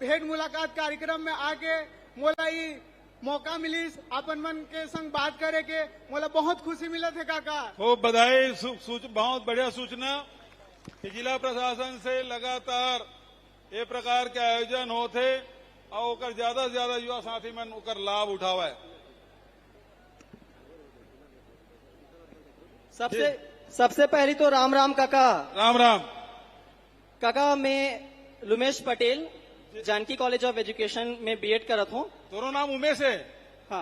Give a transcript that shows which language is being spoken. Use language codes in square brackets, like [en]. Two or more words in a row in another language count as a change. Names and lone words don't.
[hne] भेंट मुलाकात कार्यक्रम में आके मोला ये मौका मिली अपन मन के संग बात करे के मोला बहुत खुशी मिला थे काका। खूब बधाई। बहुत बढ़िया सूचना कि जिला प्रशासन से लगातार ये प्रकार के आयोजन होते और ओकर ज्यादा से ज्यादा युवा साथी मन ओकर लाभ उठावा है। सबसे पहली तो राम राम काका। राम राम काका, मैं लुमेश पटेल जानकी कॉलेज ऑफ एजुकेशन में बीएड करत हूँ। तोरो नाम उमेश है? हाँ,